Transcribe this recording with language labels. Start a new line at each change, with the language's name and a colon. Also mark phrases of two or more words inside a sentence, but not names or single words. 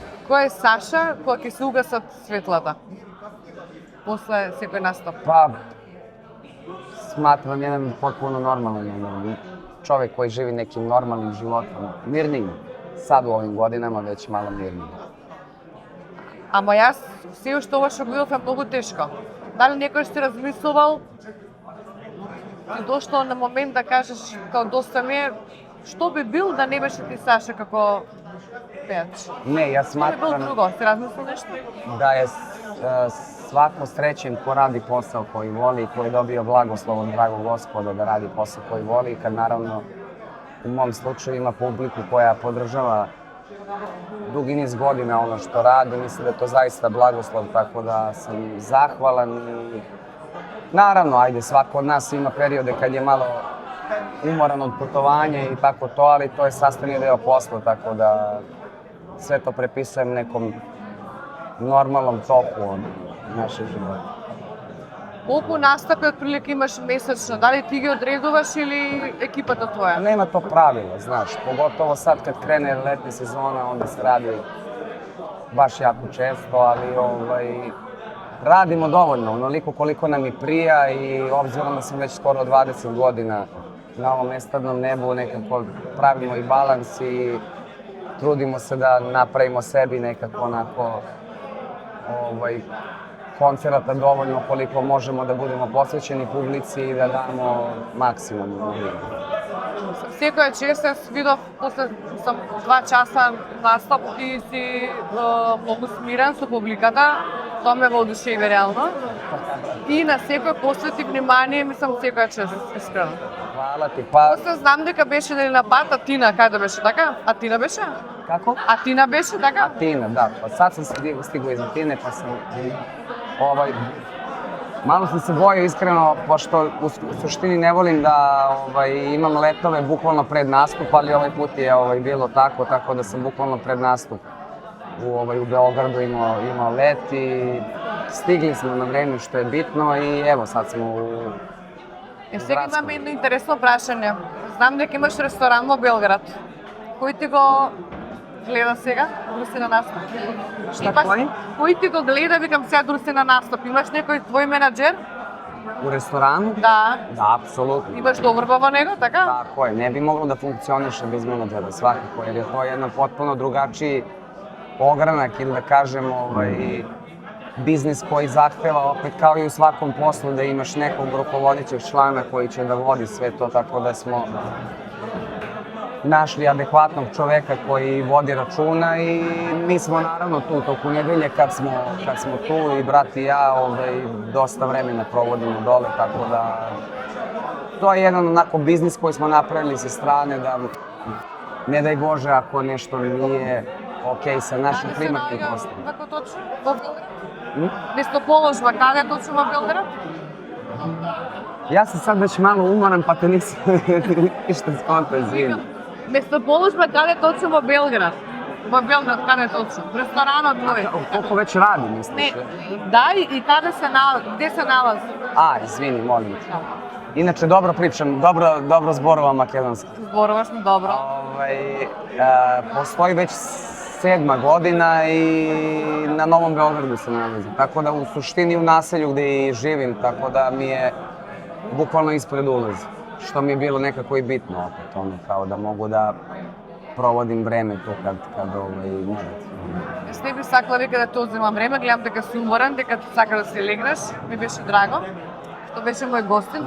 Macedonian: Кој е Саша кој ќе се угасат светлата? После секој настап.
Serbian: Pa, smatram jedan potpuno normalan čovjek koji živi nekim normalnim životom, mirnim, sad u ovim godinama već malo mirnim.
Macedonian: Ама јас се уште ова што гледав е многу тешко. Дали некој си размислувал и дошло на момент да кажеш као доста ми е, што би бил да не беше ти Саша како пејач?
Serbian: Ne, ja
Macedonian: Што би бил
Serbian: smatram
Macedonian: друго? Си размислил нешто?
Serbian: da je svako srećen ko radi posao koji voli i koji je dobio blagoslov od dragog Gospoda da radi posao koji voli, kad naravno u mom slučaju ima publiku koja podržava dugi niz godina ono što radi, mislim da je to zaista blagoslov, tako da sam zahvalan i naravno, ajde, svako od nas ima periode kad je malo umoran od putovanja i tako to, ali to je sastavni deo posla, tako da sve to prepisujem nekom normalnom toku od našeg života.
Macedonian: Колку настапи отприлike имаш месечно? Дали ти ги одредуваш или екипата твоја?
Serbian: Nema to pravila, znaš, pogotovo sad kad krene letnja sezona, onda se radi baš jako često, ali radimo dovoljno, onoliko koliko nam i prija i obzirom da sam već skoro 20 godina na ovom estradnom nebu, nekako pravimo i balans i trudimo se da napravimo sebi nekako onako koncerata dovoljno koliko možemo da budemo posvećeni publici i da damo maksimum u vrijeme.
Macedonian: Секоја чест јас видов, после сам 2 часа настап, ти си многу смирен со публиката, тоа ме воодушеви реално. И на секој посвети внимание, мислам секоја чест, искрено.
Serbian: Hvala ti, pa
Macedonian: После знам дека беше дали на пат Атина, каде беше така? Атина беше?
Serbian: kako?
Macedonian: Атина беше така?
Serbian: Atina, da, pa sad sam stigao iz Atine pa sam malo sam se bojao iskreno, pošto u suštini ne volim da imam letove bukvalno pred nastup, ali ovaj put je bilo tako da sam bukvalno pred nastup u Beogradu imao let i stigli smo na vreme što je bitno i evo sad smo u
Macedonian: Сега имаме едно интересно прашање. Знам дека имаш ресторан во Белград. Кој ти го гледа сега, дори си на настап?
Serbian: Šta koji?
Macedonian: Кој ти го гледа, викам сега дори си на настап? Имаш некој твој менаџер?
Serbian: U restoranu?
Macedonian: Да.
Serbian: Da, apsolutno.
Macedonian: Имаш доверба во него, така?
Serbian: Tako je, ne bi moglo da funkcioniše bez menadžera, svakako, jer je to jedan potpuno drugačiji ogranak ili da kažem biznis koji zahteva opet kao i u svakom poslu da imaš nekog rukovodećeg člana koji će da vodi sve to, tako da smo našli adekvatnog čoveka koji vodi računa i mi smo naravno tu toku nedelje kad smo tu i brat i ja dosta vremena provodimo dole, tako da to je jedan onako biznis koji smo napravili sa strane da ne daj Bože ako nešto nije okej sa našim primarnim poslom.
Macedonian: Како точно? Во Белград? Местоположба, каде точно во Белград?
Serbian: Ja sam sad već malo umoran pa te nisam ništa skontao, izvini.
Macedonian: Местоположба, каде точно во Белград? Во Белград, каде точно? Ресторанот твој?
Serbian: Koliko već radi, misliš?
Macedonian: Не, да, и каде се налази?
Serbian: Где се налази? Izvini, molim te. Inače, dobro pričam, dobro zborova makedonski.
Macedonian: Зборуваш ми добро.
Serbian: Postoji već 7. godina i na Novom Beogradu se nalazi. Tako da u suštini u naselju gde i živim, tako da mi je bukvalno ispred ulaza. Što mi je bilo nekako i bitno opet, kao da mogu da provodim vreme tu kad moram.
Macedonian: Јас не би сакала века да те одземам време, гледам дека си уморен, дека сака да си легнеш. Ми беше драго што беше мој гостин.